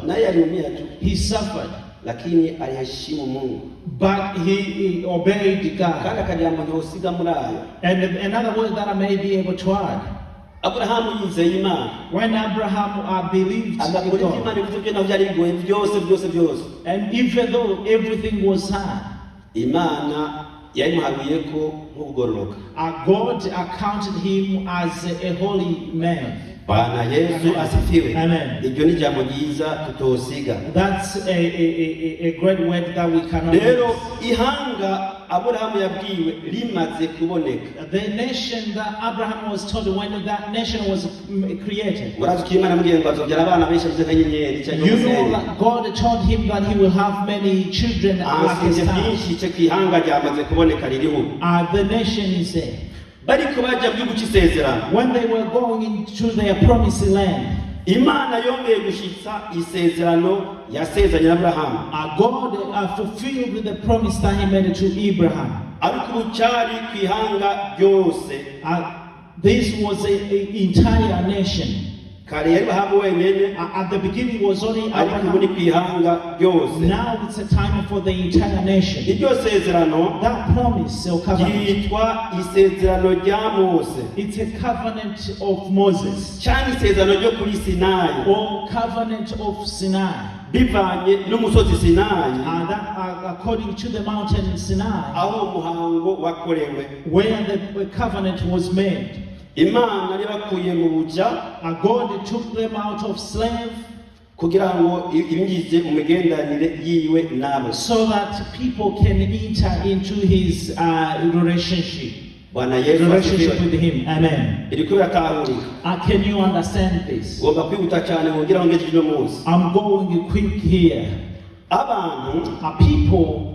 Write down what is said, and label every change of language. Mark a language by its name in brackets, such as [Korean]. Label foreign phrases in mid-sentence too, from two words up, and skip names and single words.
[Swahili] naye aliumia tu, [English] He suffered, [Swahili] lakini aliheshimu Mungu. [English] but he obeyed God. [Rundi] Kandi akajambo ntosiga muri ayo. [English] And another word that I may be able to add, [Rundi] Aburahamu yizeye Imana, [English] when Abraham believed in [Rundi] agakora ibyo Imana [English] God, [Rundi] ivuze byo nabyo ari bigoye byose, [English] and even though everything was hard, [Rundi] Imana yayimuharuye ko nk'ubugororoka. [English] God accounted him as a holy man. [Swahili] Bwana Yesu asifiwe. Amen. [Rundi] Iryo ni jambo ryiza tutosiga. [English] That's a great word that we cannot [Rundi] Rero [English] miss. [Rundi] ihanga Aburahamu yabwiwe rimaze kuboneka. [English] The nation that Abraham was told, when that nation was created, [Rundi] Murazi ko Imana yamubwiye ngo azobyara abana benshi ameze nk'inyenyeri cyangwa [English] you know [Rundi] umusenyi. [English] that God told him that he will have many children like his [Rundi] Amasezerano [English] son. [Rundi] byinshi cyo kwihanga ryamaze kuboneka ririho. [English] The nation is there. [Rundi] Bariko bajya mu gihugu cy'isezerano. [English] When they were going into their promised land, [Rundi] Imana yongeye gushitsa isezerano yasezeranye na Aburahamu. [English] God fulfilled the promise that he made to Abraham. [Rundi] Ariko ubucyari kwihanga ryose. [English] This was an entire nation. [Rundi] Kare yari Abrahamu wenyene, [English] At the beginning it was only [Rundi] ariko ubu ni [English] Abraham. [Rundi] kwihanga ryose. [English] Now it's a time for the entire nation. [Rundi] Iryo sezerano [English] That promise or covenant, [Rundi] ryitwa isezerano rya Mose [English] it's a covenant of Moses [Rundi] cyangwa isezerano ryo kuri Sinayi [English] or covenant of Sinai. [Rundi] bivanye n'umusozi Sinayi [English] That according to the mountain Sinai, [Rundi] aho umuhango wakorewe. [English] where the covenant was made. [Rundi] Imana yabakuye mu buja [English] God took them out of slave [Rundi] kugira ngo ibinjize mu migenderanire yiwe nabo. [English] so that people can enter into his relationship [Swahili] Bwana Yesu [English] with [Swahili] asifiwe. [English] him. Amen. [Rundi] Iriko biratahurika. [English] Can you understand this? [Rundi] Ugomba kwihuta cyane kugira ngo ngeze uno munsi. [English] I'm going quick here. [Rundi] Abantu [English] People